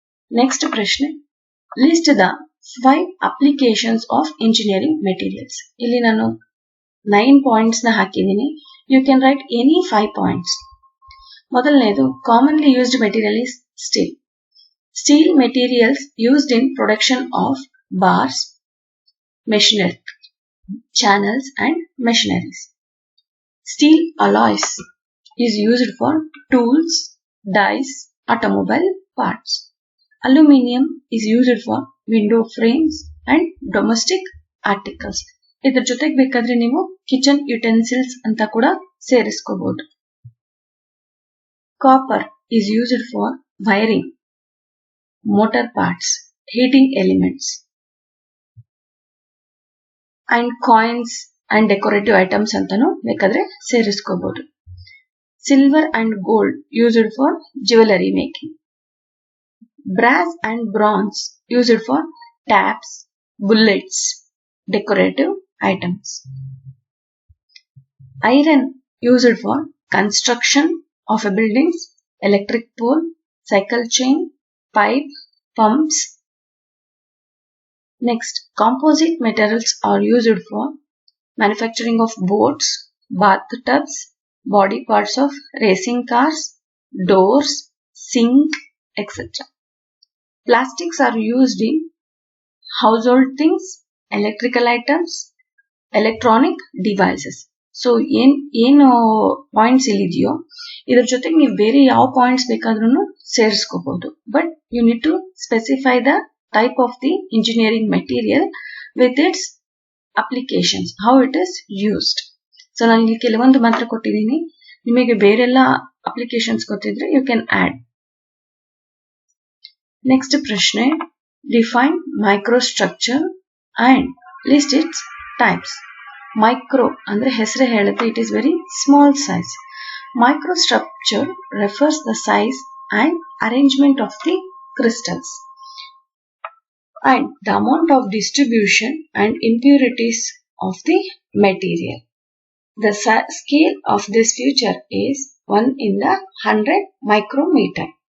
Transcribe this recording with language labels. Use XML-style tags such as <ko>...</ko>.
<en>Next ಪ್ರಶ್ನೆ, list the 5 applications of engineering materials.</en> <kn>ಇಲ್ಲಿ ನಾನು 9 ಪಾಯಿಂಟ್ಸ್ ನ ಹಾಕಿದ್ದೀನಿ.</kn> <en>You can write any 5 points. ಮೊದಲನೇದು, commonly used material is steel. Steel materials used in production of bars, machinery, channels and machineries. Steel alloys is used for tools, dies, automobile parts. Aluminium is used for window frames and domestic articles.</en> <kn>ಇದರ ಜೊತೆಗೆ ಬೇಕಾದ್ರೆ ನೀವು kitchen utensils ಅಂತ ಕೂಡ ಸೇರಿಸ್ಕೋಬಹುದು.</kn> <en>Copper is used for wiring, motor parts, heating elements and coins and decorative items</en> <kn>ಅಂತಾನು ಬೇಕಾದ್ರೆ ಸೇರಿಸ್ಕೋಬಹುದು.</kn> <en>Silver and gold used for jewelry making. Brass and bronze used for taps, bullets, decorative items. Iron used for construction of a buildings, electric pole, cycle chain, pipe, pumps. Next, composite materials are used for manufacturing of boats, bathtubs, body parts of racing cars, doors, sink, etc. Plastics are used in household things, electrical items, electronic devices.</en> <kn>So ಏನು points ಇಲ್ಲಿದೆಯೋ ಇದ್ರ ಜೊತೆಗೆ ನೀವು ಬೇರೆ ಯಾವ points ಬೇಕಾದ್ರೂ ಸೇರಿಸ್ಕೋಬಹುದು.</kn> <en>But you need to specify the type of the engineering material with its applications, how it is used.</en> <kn>So ನಾನು ಇಲ್ಲಿ ಕೆಲವೊಂದು ಮಾತ್ರ ಕೊಟ್ಟಿದ್ದೀನಿ. ನಿಮಗೆ ಬೇರೆಲ್ಲ ಅಪ್ಲಿಕೇಶನ್ಸ್ ಗೊತ್ತಿದ್ರೆ</kn> <en>You can add. Next ಪ್ರಶ್ನೆ, define microstructure and list its types.</en> <kn>Micro ಅಂದ್ರೆ ಹೆಸರೇ ಹೇಳುತ್ತೆ,</kn> <en>It is very small size. Microstructure refers the size and arrangement of the crystals and the amount of distribution and impurities of the material. The scale of this feature is 1 in the 100 micrometer.</en>